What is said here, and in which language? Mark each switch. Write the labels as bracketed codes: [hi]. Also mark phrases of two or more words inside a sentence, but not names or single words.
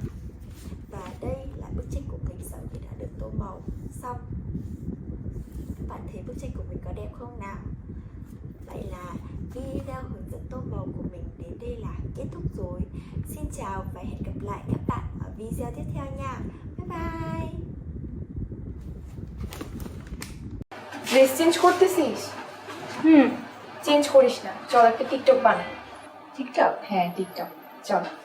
[vi] Và đây là bức tranh của mình sau khi đã được tô màu xong. Các bạn thấy bức tranh của mình có đẹp không nào? Vậy là video hướng dẫn tô màu của mình đến đây là kết thúc rồi. Xin chào và hẹn gặp lại các bạn ở video tiếp theo nha. [en] Bye bye. [bn] ড্রেস চেঞ্জ করতেছিস? চেঞ্জ করিস না, চল একটা টিকটক বানাই। টিকটক? হ্যাঁ টিকটক, চল।